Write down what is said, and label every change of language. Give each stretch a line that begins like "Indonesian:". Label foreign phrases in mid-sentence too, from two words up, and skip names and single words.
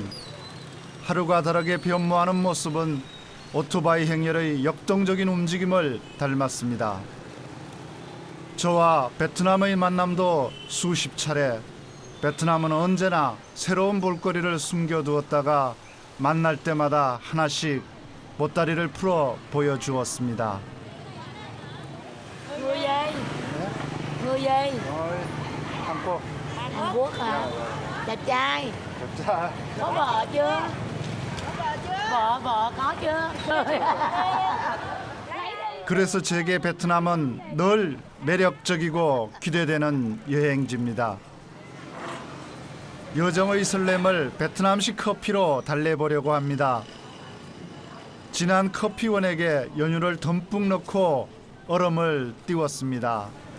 Korean: 하루가 다르게 변모하는 모습은 오토바이 행렬의 역동적인 움직임을 닮았습니다. 저와 베트남의 만남도 수십 차례, 베트남은 언제나 새로운 볼거리를 숨겨두었다가 만날 때마다 하나씩 보따리를 풀어 보여주었습니다.
Vietnamese: Người gì?
Korean: 한국.
Vietnamese: Hàn Quốc hả? Đẹp trai. Có vợ chưa? Vợ có chưa?
Korean: 그래서 제게 베트남은 늘 매력적이고 기대되는 여행지입니다. 여정의 설렘을 베트남식 커피로 달래보려고 합니다. 진한 커피원액에 연유를 듬뿍 넣고 얼음을 띄웠습니다.